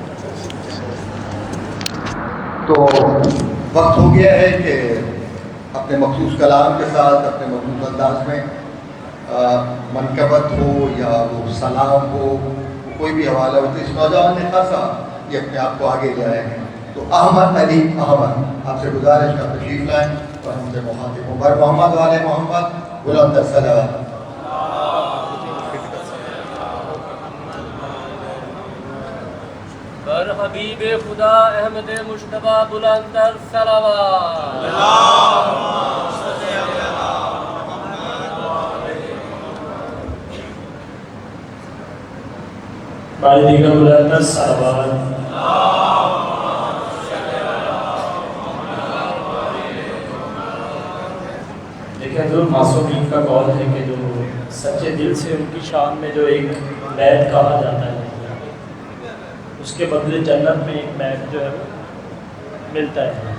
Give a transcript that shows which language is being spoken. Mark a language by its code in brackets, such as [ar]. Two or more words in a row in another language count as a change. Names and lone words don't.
[ur] تو وقت ہو گیا ہے کہ اپنے مخصوص کلام کے ساتھ اپنے مخصوص انداز میں منقبت ہو یا وہ سلام ہو کوئی بھی حوالہ ہو، تو اس نوجوان نے خاصا یہ اپنے آپ کو آگے لے آئے ہیں۔ تو احمد علی احمد، آپ سے گزارش کا تشریف لائیں اور ہم سے مخاطب ہوں۔ [fa] بر محمد والے محمد بلند الصلوات۔ بر حبیب خدا احمد مجتبی بلند تر صلوات۔ بار دیگر بلند تر صلوات۔ [ur] دیکھیں حضور معصومین کا قول ہے کہ جو سچے دل سے ان کی شان میں جو ایک بیت کہا جاتا ہے، اس کے بدلے جنت میں ایک بیت جو ہے وہ ملتا ہے۔